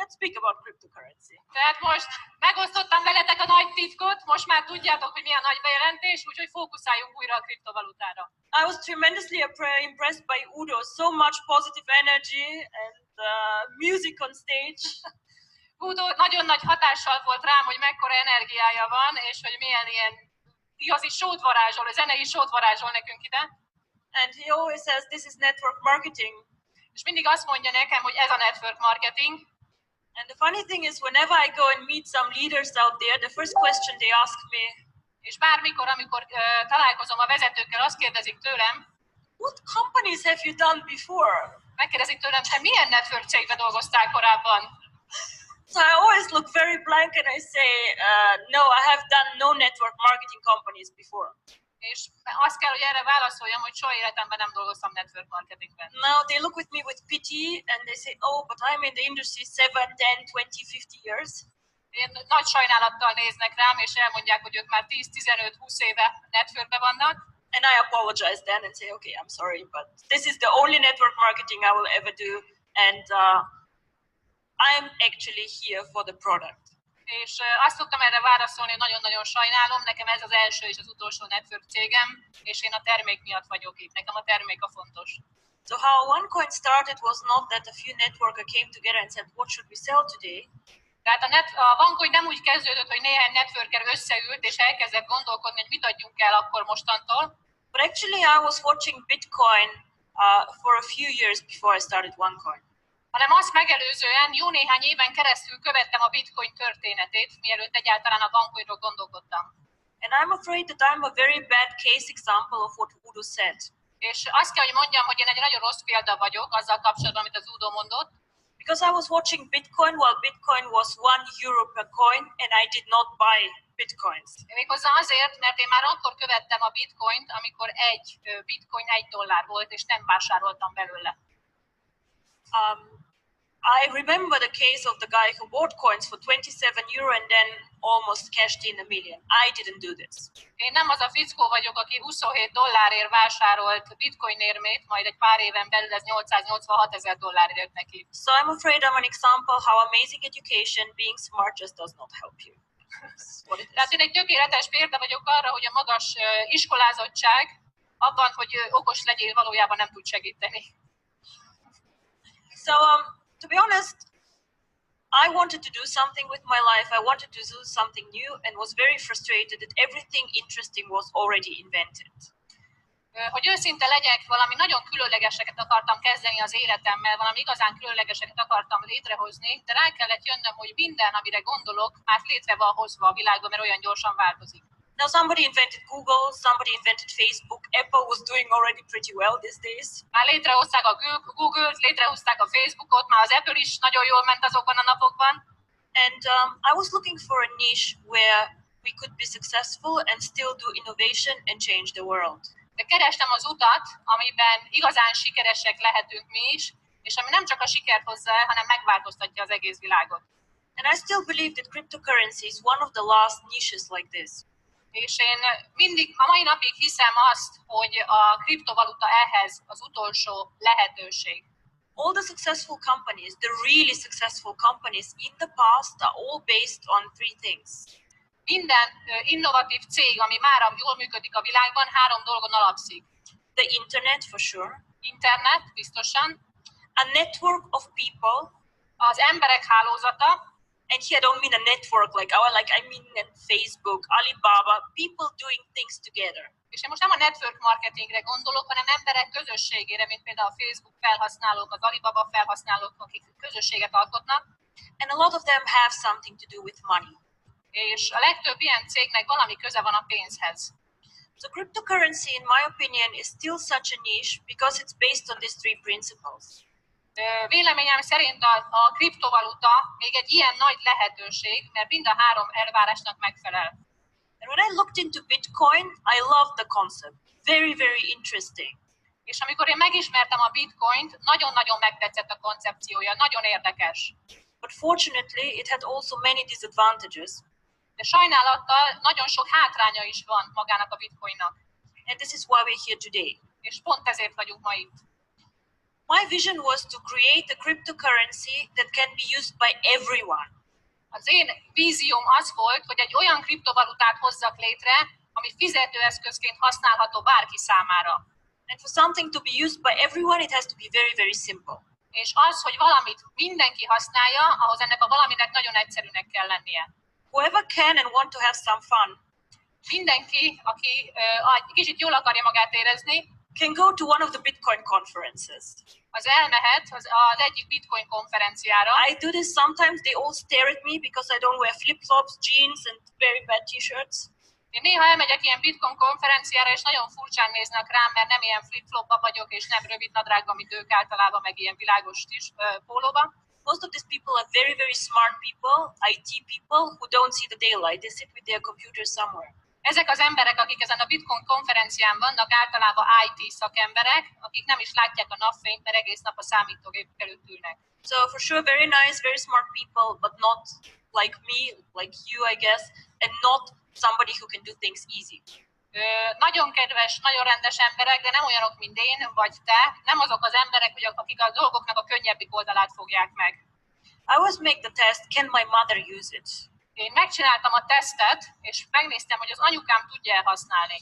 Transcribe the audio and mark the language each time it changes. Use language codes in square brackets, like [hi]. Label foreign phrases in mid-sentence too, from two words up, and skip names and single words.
[en] Let's speak about cryptocurrency. [hu] Tehát most megosztottam veletek a nagy titkot, most már tudjátok, hogy milyen nagy bejelentés, úgyhogy fókuszáljunk újra a kriptovalutára. [en] I was tremendously impressed by Udo, so much positive energy and music on stage. [hu] Udo nagyon nagy hatással volt rám, hogy mekkora energiája van, és hogy milyen ilyen igazi sót varázsol, zenei sót varázsol nekünk ide. [en] And he always says, this is network marketing. [hu] És mindig azt mondja nekem, hogy ez a [en] network marketing. And the funny thing is, whenever I go and meet some leaders out there, the first question they ask me, [hu] És bármikor, amikor találkozom a vezetőkkel, azt kérdezik tőlem, [en] what companies have you done before? [hu] megkérdezik tőlem, te milyen network cégben dolgoztál korábban? [en] So I always look very blank and I say, no, I have done no network marketing companies before. [hu] És azt kell, hogy erre válaszoljam, hogy soha életemben nem dolgoztam [en] network marketingben. Now they look with me with pity and they say, oh, but I'm in the industry 7, 10, 20, 50 years. [hu] Én nagy sajnálattal néznek rám, és elmondják, hogy ők már 10-15-20 éve networkben vannak. [en] And I apologize then and say, okay, I'm sorry, but this is the only network marketing I will ever do. And I'm actually here for the product. [hu] És azt tudtam erre válaszolni, hogy nagyon-nagyon sajnálom, nekem ez az első és az utolsó network cégem, és én a termék miatt vagyok itt, nekem a termék a fontos. [en] So how OneCoin started was not that a few networkers came together and said, what should we sell today? [hu] Tehát a OneCoin nem úgy kezdődött, hogy néhány networker összeült, és elkezdett gondolkodni, hogy mit adjunk el akkor mostantól. [en] But actually I was watching Bitcoin for a few years before I started OneCoin. [hu] Hanem azt megelőzően jó néhány éven keresztül követtem a Bitcoin történetét, mielőtt egyáltalán a OneCoinról gondolkodtam. [en] And I'm afraid that I'm a very bad case example of what Udo said. [hu] És azt kell, hogy mondjam, hogy én egy nagyon rossz példa vagyok azzal kapcsolatban, amit az Udo mondott. [en] Because I was watching Bitcoin while Bitcoin was €1 per coin and I did not buy Bitcoins. [hu] Méghozzá azért, mert én már akkor követtem a Bitcoint, amikor egy Bitcoin $1 volt, és nem vásároltam belőle. [en] I remember the case of the guy who bought coins for €27 and then almost cashed in $1 million. I didn't do this. [hu] Én nem az a fickó vagyok, aki $27 vásárolt Bitcoin érmét, majd egy pár éven belül ez $886,000 jött neki. [en] So I'm afraid I'm an example how amazing education, being smart just does not help you. [hu] Tehát én egy tökéletes példa vagyok arra, hogy a magas iskolázottság abban, hogy okos legyél, valójában nem tud segíteni. [en] So to be honest, I wanted to do something with my life. I wanted to do something new and was very frustrated that everything interesting was already invented. [hu] Hogy őszinte legyek, valami nagyon különlegeseket akartam kezdeni az életemmel, valami igazán különlegeseket akartam létrehozni, de rá kellett jönnöm, hogy minden, amire gondolok, már létre van hozva a világban, mert olyan gyorsan változik. [en] Now somebody invented Google, somebody invented Facebook. Apple was doing already pretty well these days. [hu] Már létrehozták a Google-t, létrehozták a Facebookot, már az Apple is nagyon jól ment azokban a napokban. [en] And I was looking for a niche where we could be successful and still do innovation and change the world. [hu] De kerestem az utat, amiben igazán sikeresek lehetünk mi is, és ami nem csak a sikert hozza el, hanem megváltoztatja az egész világot. [en] And I still believe that cryptocurrency is one of the last niches like this. [hu] És én mindig, a mai napig hiszem azt, hogy a kriptovaluta ehhez az utolsó lehetőség. [en] All the successful companies, the really successful companies in the past are all based on three things. [hu] Minden innovatív cég, ami már jól működik a világban, 3 dolgon alapszik. [en] The internet for sure. [hu] Internet, biztosan. [en] A network of people. [hu] Az emberek hálózata. [en] And here I don't mean a network I mean Facebook, Alibaba, people doing things together. [hu] És én most nem a [en] network marketingre [hu] gondolok, hanem emberek közösségére, mint például a Facebook felhasználók, az Alibaba felhasználók, akik közösséget alkotnak. [en] And a lot of them have something to do with money. [hu] És a legtöbb ilyen cégnek valami köze van a pénzhez. [en] So cryptocurrency, in my opinion, is still such a niche because it's based on these three principles. [hu] Véleményem szerint a kriptovaluta még egy ilyen nagy lehetőség, mert mind a 3 elvárásnak megfelel. [en] And when I looked into Bitcoin, I loved the concept. Very, very interesting. [hu] És amikor én megismertem a Bitcoint, nagyon-nagyon megtetszett a koncepciója, nagyon érdekes. [en] But fortunately, it had also many disadvantages. [hu] De sajnálattal nagyon sok hátránya is van magának a Bitcoinnak. [en] And this is why we're here today. [hu] És pont ezért vagyunk ma itt. [en] My vision was to create a cryptocurrency that can be used by everyone. [hu] Az én vízióm az volt, hogy egy olyan kriptovalutát hozzak létre, ami fizetőeszközként használható bárki számára. [en] And for something to be used by everyone, it has to be very, very simple. [hu] És az, hogy valamit mindenki használja, ahhoz ennek a valaminek nagyon egyszerűnek kell lennie. [en] Whoever can and want to have some fun [hu] Mindenki, aki egy kicsit jól akarja magát érezni, [en] can go to one of the Bitcoin conferences. [hu] az elmehet az egyik Bitcoin konferenciára. [en] I do this sometimes. They all stare at me because I don't wear flip-flops, jeans, and very bad t-shirts. [hu] Én néha elmegyek ilyen Bitcoin konferenciára, és nagyon furcsán néznek rám, mert nem ilyen flip-flopba vagyok, és nem rövid nadrágban, mint ők általában, meg ilyen világos pólóban. [en] Most of these people are very, very smart people, IT people, who don't see the daylight. They sit with their computer somewhere. [hu] Ezek az emberek, akik ezen a Bitcoin konferencián vannak, általában IT szakemberek, akik nem is látják a napfényt, mert egész nap a számítógép előtt ülnek. [en] So for sure, very nice, very smart people, but not like me, like you, I guess, and not somebody who can do things easy. [hu] Nagyon kedves, nagyon rendes emberek, de nem olyanok, mint én vagy te. Nem azok az emberek, akik a dolgoknak a könnyebbik oldalát fogják meg. [en] I always make the test, can my mother use it? [hu] Én megcsináltam a tesztet, és megnéztem, hogy az anyukám tudja használni.